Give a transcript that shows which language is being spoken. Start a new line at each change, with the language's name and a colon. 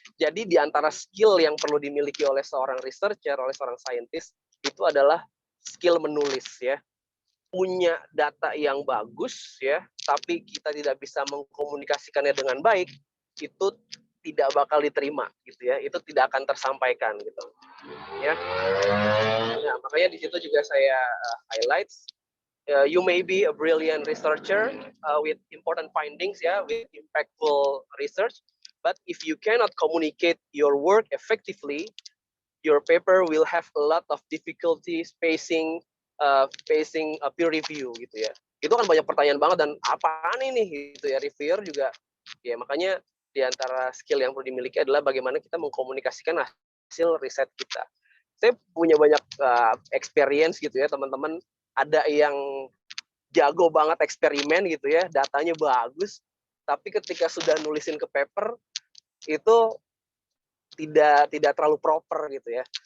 Indonesian: Jadi di antara skill yang perlu dimiliki oleh seorang researcher, oleh seorang scientist, itu adalah skill menulis ya. Punya data yang bagus ya, tapi kita tidak bisa mengkomunikasikannya dengan baik, itu tidak bakal diterima gitu ya. Itu tidak akan tersampaikan gitu. Ya. Nah, makanya di situ juga saya highlights.
English: You may be a brilliant researcher with important findings, with impactful research, but if you cannot communicate your work effectively, your paper will have a lot of difficulties facing a peer review
Indonesian: gitu ya. Itu kan banyak pertanyaan banget dan apaan ini gitu ya, reviewer juga ya, makanya di antara skill yang perlu dimiliki adalah bagaimana kita mengkomunikasikan hasil riset kita. Saya punya banyak experience gitu ya, teman-teman. Ada yang jago banget eksperimen gitu ya, datanya bagus, tapi ketika sudah nulisin ke paper itu tidak terlalu proper gitu ya.